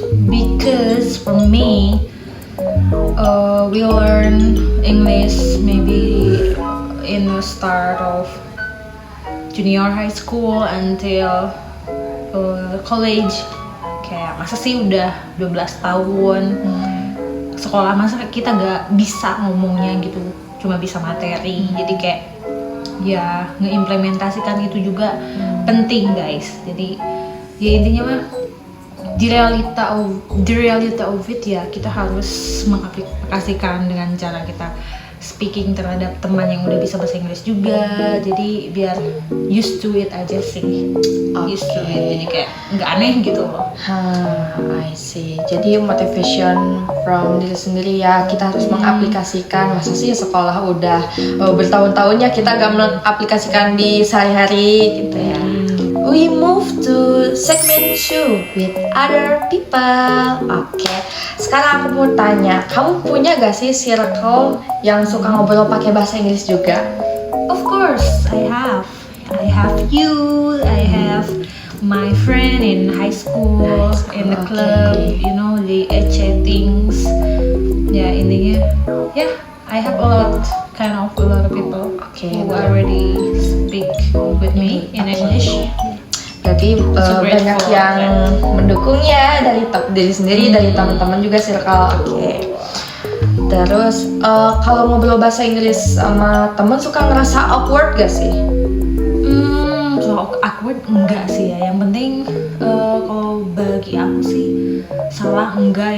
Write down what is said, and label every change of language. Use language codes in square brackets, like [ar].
[en] Because for me, we learn English maybe in the start of junior high school until college. [id] Kayak masa sih udah 12 tahun sekolah, masa kita gak bisa ngomongnya gitu, cuma bisa materi. Jadi kayak ya ngeimplementasikan itu juga penting guys. Jadi ya intinya mah di realita [en] of it [id] ya, kita harus mengaplikasikan dengan cara kita speaking terhadap teman yang udah bisa bahasa Inggris juga. Jadi biar [en] used to it [id] aja sih. [en] Used to it, [id] jadi kayak nggak aneh gitu loh. I see. Jadi [en] motivation from [id] diri sendiri ya, kita harus mengaplikasikan. Masa sih sekolah udah bertahun-tahunnya kita nggak mengaplikasikan di sehari-hari gitu ya. [en] We move to segment 2 with other people. [id] Oke, sekarang aku mau tanya, kamu punya gak sih circle yang suka ngobrol pakai bahasa Inggris juga? [en] Of course, I have you. I have my friend in high school, in the club, the EC things. [id] Ya intinya, [en] I have a lot of people who already speak with me in English. [id] Berarti banyak yang mendukung ya, dari diri sendiri, dari teman-teman juga circle. Oke. Terus kalau ngobrol bahasa Inggris sama teman suka ngerasa awkward gak sih? Kalau awkward enggak sih ya. Yang penting kalau bagi aku sih salah enggak.